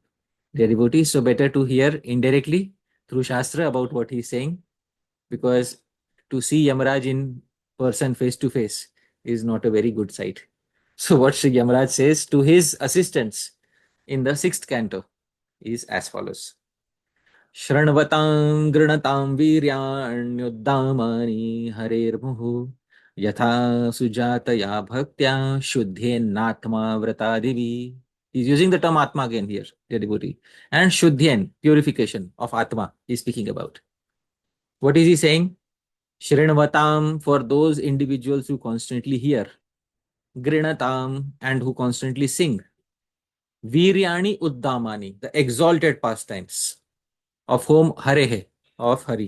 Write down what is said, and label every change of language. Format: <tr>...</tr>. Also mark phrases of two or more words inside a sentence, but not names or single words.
<en>Dear devotees, so better to hear indirectly through Shastra about what he is saying, because to see Yamaraj in person face to face is not a very good sight. So what Sri Yamaraj says to his assistants in the 6th canto is as follows.</en> <sa>शृण्वतां गृणतां वीर्याण्युद्दामानि हरेर्मुहुः यथा सुजातया भक्त्या शुद्ध्येन्नात्मा व्रतादिभिः.</sa> <en>He's using the term Atma again here, dear devotee. And Shuddhen, purification of Atma, he's speaking about. What is he saying? Shrinvatam, for those individuals who constantly hear. Grinatam, and who constantly sing.</en> <sa>वीर्याणि उद्दामानि,</sa> <en>the exalted pastimes of whom Harehe, of Hari.</en>